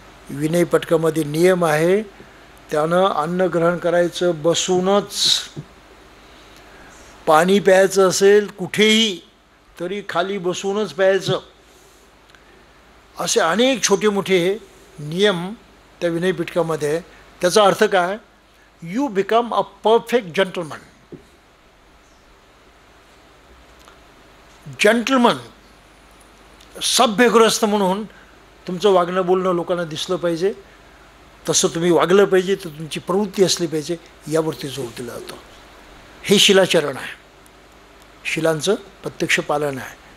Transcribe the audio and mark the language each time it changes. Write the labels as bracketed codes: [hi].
[mr] विनय पटकामध्ये नियम आहे, त्यानं अन्न ग्रहण करायचं बसूनच. पाणी प्यायचं असेल कुठेही तरी खाली बसूनच प्यायचं. असे अनेक छोटे मोठे नियम त्या विनय पिटकामध्ये. त्याचा अर्थ काय? [en] You become a perfect gentleman. [mr] Gentleman, सभ्यग्रस्त म्हणून तुमचं वागणं बोलणं लोकांना दिसलं पाहिजे. तसं तुम्ही वागलं पाहिजे, तर तुमची प्रवृत्ती असली पाहिजे. यावरती जोर दिला जातो. हे शिलाचरण आहे, शिलांचं प्रत्यक्ष पालन आहे.